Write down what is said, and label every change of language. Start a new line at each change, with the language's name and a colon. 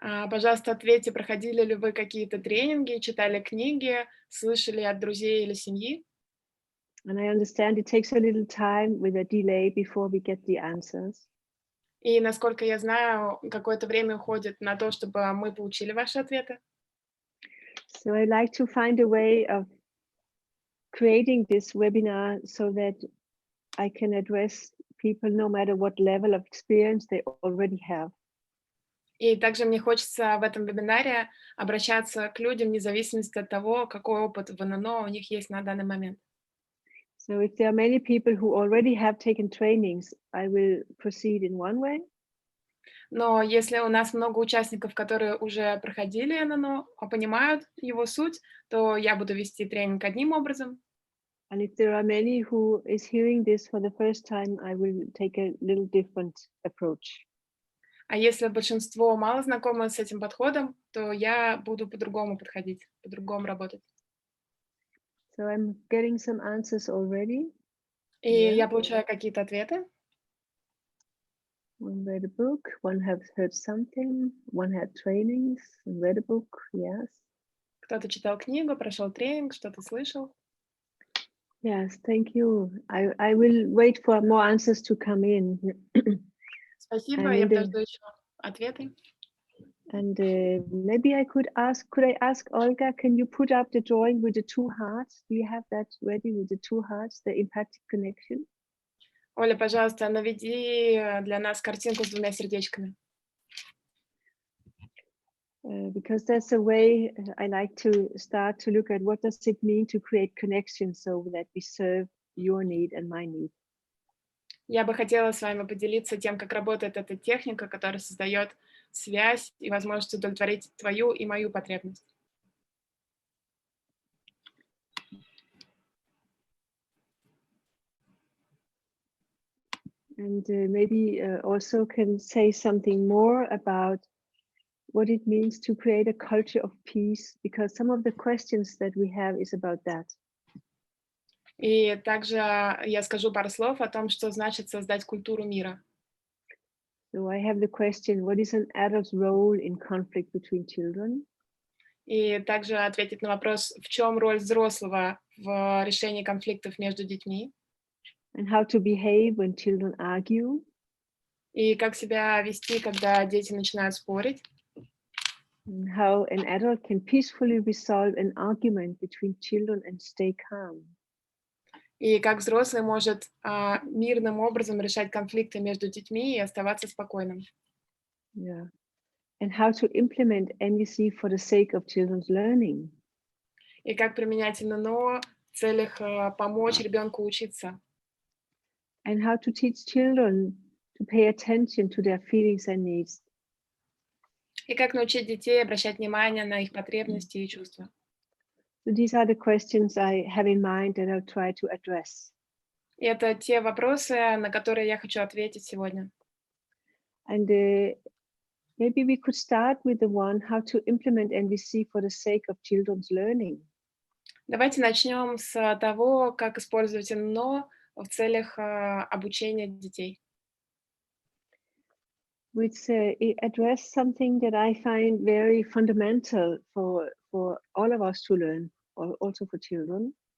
Russian: Пожалуйста, ответьте, проходили ли вы какие-то тренинги, читали книги, слышали от друзей или семьи?
English: And I understand it takes a little time with a delay before we get the answers.
Russian: И, насколько я знаю, какое-то время уходит на то, чтобы мы получили ваши ответы.
English: So I'd like to find a way of creating this webinar so that I can address people no matter what level of experience they already have.
Russian: И также мне хочется в этом вебинаре обращаться к людям вне зависимости от того, какой опыт в ННО у них есть на данный момент.
English: So if there are many people who already have taken trainings, I will proceed in one way.
Russian: Но если у нас много участников, которые уже проходили ННО, понимают его суть, то я буду вести тренинг одним образом.
English: And if there are many who is hearing this for the first time, I will take a little different approach.
Russian: А если большинство мало знакомы с этим подходом, то я буду по-другому подходить, по-другому работать.
English: So I'm getting some answers already.
Russian: И я получаю какие-то ответы.
English: One read a book, one has heard something, one had trainings and read a book, yes.
Russian: Кто-то читал книгу, прошел тренинг, что-то слышал.
English: Yes, thank you. I will wait for more answers to come in.
Russian: Спасибо,
English: And,
Russian: я подожду еще ответы.
English: And maybe could I ask Olga, can you put up the drawing with the two hearts? Do you have that ready with the two hearts, the impacted connection?
Russian: Оля, пожалуйста, наведи для нас картинку с двумя сердечками.
English: Because that's a way I like to start to look at what does it mean to create connections so that we serve your need and my need.
Russian: Я бы хотела с вами поделиться тем, как работает эта техника, которая создает связь и возможность удовлетворить твою и мою потребность.
English: And maybe also can say something more about what it means to create a culture of peace, because some of the questions that we have is about that.
Russian: И также я скажу пару слов о том, что значит создать культуру мира.
English: So I have the question, what is an adult's role in conflict between children?
Russian: И также ответить на вопрос, в чем роль взрослого в решении конфликтов между детьми.
English: And how to behave when children argue.
Russian: И как себя вести, когда дети начинают спорить.
English: And how an adult can peacefully resolve an argument between children and stay calm.
Russian: И как взрослый может мирным образом решать конфликты между детьми и оставаться спокойным.
English: Yeah. And how to implement NVC for the sake of children's learning.
Russian: И как применять ННО в целях помочь ребенку учиться.
English: And how to teach children to pay attention to their feelings and needs.
Russian: И как научить детей обращать внимание на их потребности и чувства.
English: So these are the questions I have in mind that I'll try to address.
Russian: И это те вопросы, на которые я хочу ответить сегодня.
English: And maybe we could start with the one, how to implement NVC for the sake of children's learning.
Russian: Давайте начнем с того, как использовать ННО в целях обучения детей.
English: Which address something that I find very fundamental for all of us to learn, or also for children.